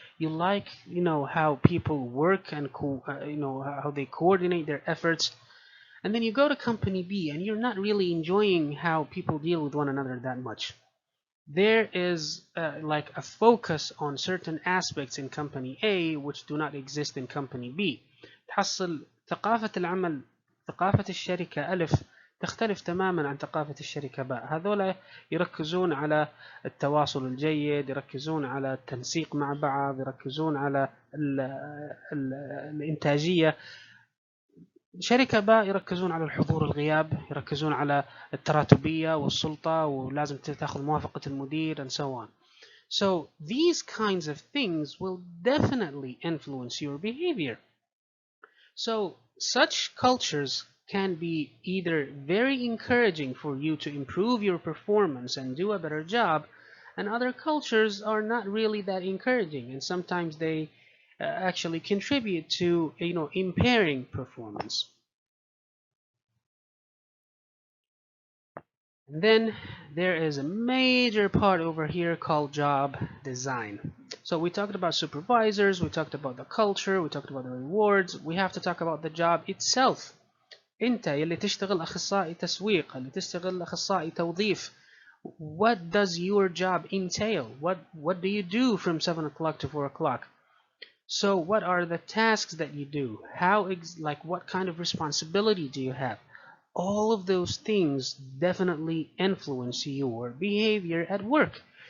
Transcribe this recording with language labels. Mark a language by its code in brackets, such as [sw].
[en] You like, how people work and how they coordinate their efforts. And then you go to company B and you're not really enjoying how people deal with one another that much. There is like a focus on certain aspects in company A which do not exist in company B. [ar] تحصل ثقافة العمل، ثقافة الشركة ألف تختلف تماما عن ثقافة الشركة باء. هذولا يركزون على التواصل الجيد، يركزون على التنسيق مع بعض، يركزون على الإنتاجية. شركة باء يركزون على الحضور الغياب، يركزون على التراتبية والسلطة ولازم تاخذ موافقة المدير [en] and so on. So these kinds of things will definitely influence your behavior. So such cultures can be either very encouraging for you to improve your performance and do a better job, and other cultures are not really that encouraging, and sometimes they actually contribute to impairing performance. And then there is a major part over here called job design. So we talked about supervisors, we talked about the culture, we talked about the rewards. We have to talk about the job itself. [ar] انت يلي تشتغل اخصائي تسويق، اللي تشتغل اخصائي توظيف. [en] What does your job entail? What do you do from 7 o'clock to 4 o'clock? So what are the tasks that you do? What kind of responsibility do you have? All of those things definitely influence your behavior at work.